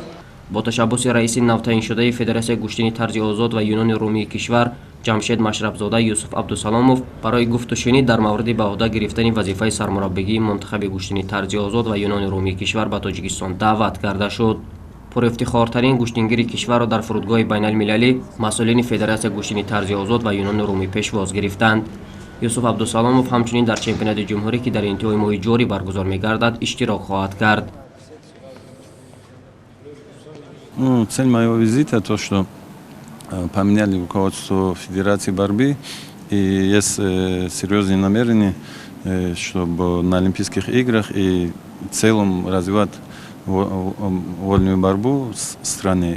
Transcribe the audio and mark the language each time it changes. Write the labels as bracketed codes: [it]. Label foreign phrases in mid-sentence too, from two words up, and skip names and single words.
[tg] бо ташаббуси раиси навтаиншудаи федератсияи гӯштини тарзи озод ва юнони румии кишвар ҷамшед машрабзода, юсуф абдусаломов барои гуфтушунид дар мавриди ба ӯҳда гирифтани вазифаи сармураббигии монтахаби гӯштини тарзи озод ва юнони румии кишвар ба Тоҷикистон даъват карда шуд. пурафтихортарин гӯштингири кишварро дар фурудгоҳи байналмилалӣ масъулини федератсияи гӯштини тарзи озод ва юнони румӣ пешвоз гирифтанд. юсуф абдусаломов ҳамчунин дар чемпионати ҷумҳурӣ, ки дар интиҳои моҳи ҷорӣ баргузор мегардад, иштирок хоҳад кард. [ru] Цель моего визита то, что поменяли руководство Федерации борьбы, и есть серьезные намерения, чтобы на Олимпийских играх и в целом развивать вольную борьбу в стране.